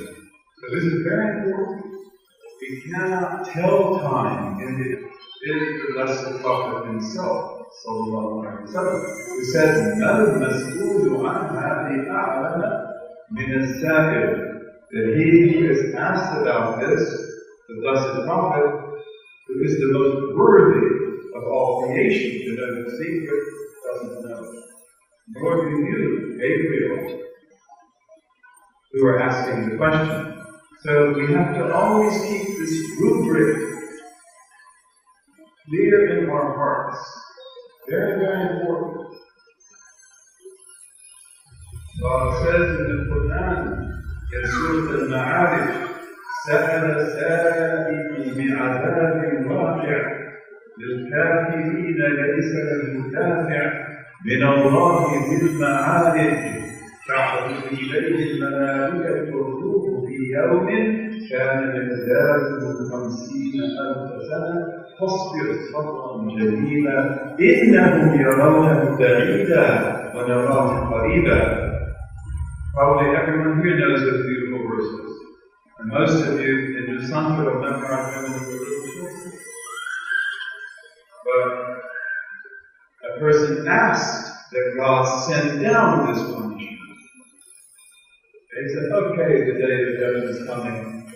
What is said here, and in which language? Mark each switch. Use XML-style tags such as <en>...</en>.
<en>So this is very important. We cannot tell time, and it is the blessed Prophet himself, sallallahu alaihi wasallam, who says,</en> <ar>"Mal mas'ulu anha bi'a'lama min as-sa'il,"</ar> <en>that he who is asked about this, the blessed Prophet, who is the most worthy of all creation to know the secret, doesn't know. Nor do you, Gabriel, who are asking the question. So we have to always keep this rubric clear in our hearts. Very, very important. God says in the Quran, in Surah Al-Ma'arij,</en> <ar>سأل سائل بعذاب واقع للكافرين ليس له دافع من الله ذي المعارج تعرج إليه الملائكة والروح في يوم كان مقداره 50,000 سنة فاصبر صبرا جميلا إنهم يرونه بعيدا ونراه قريبا.</ar> <en>Probably everyone here knows those beautiful verses. And most of you in the Sanskrit have memorized them in the little. But a person asked that God send down this punishment. They said, okay, the day of judgment is coming.</en>